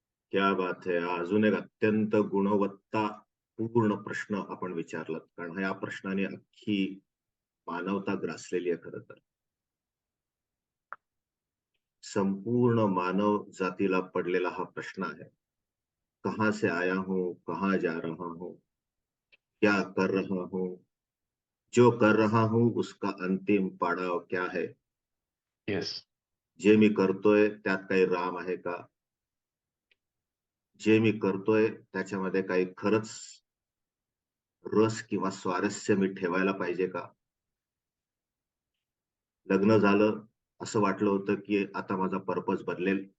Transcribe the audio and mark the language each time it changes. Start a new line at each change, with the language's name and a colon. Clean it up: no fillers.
Hindi: क्या बात है.
Marathi: अजून एक अत्यंत गुणवत्ता पूर्ण प्रश्न आपण विचारलात, कारण या प्रश्नाने अख्खी मानवता ग्रासलेली आहे. खरं तर संपूर्ण मानव जातीला पडलेला हा प्रश्न आहे.
Hindi: कहां से आया हूं, कहां जा रहा हूं, क्या कर रहा हूं, जो कर रहा हूं उसका अंतिम पाडाव क्या है. येस.
Marathi: जे मी करतोय त्यात काही राम आहे का, जे मी करतोय त्याच्यामध्ये काही खरंच रस किंवा स्वारस्य मी ठेवायला पाहिजे का. लग्न झालं, असं वाटलं होतं की आता माझा पर्पज बदलेल.